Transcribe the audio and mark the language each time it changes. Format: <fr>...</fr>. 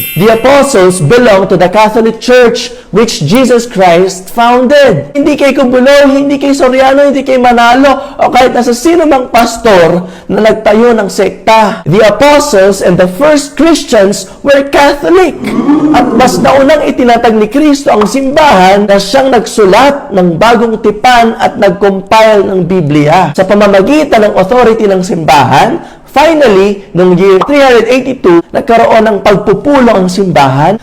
<en>The apostles belong to the Catholic Church which Jesus Christ founded.</en> <tl>Hindi kay Kubuloy, hindi kay Soriano, hindi kay Manalo, o kahit nasa sino mang pastor na nagtayo ng sekta.</tl> <en>The apostles and the first Christians were Catholic.</en> <tl>At mas naunang itinatag ni Kristo ang simbahan na siyang nagsulat ng bagong tipan at nag-compile ng Biblia. Sa pamamagitan ng authority ng simbahan, finally, noong year 382, nagkaroon ng pagpupulo ang simbahan.</tl>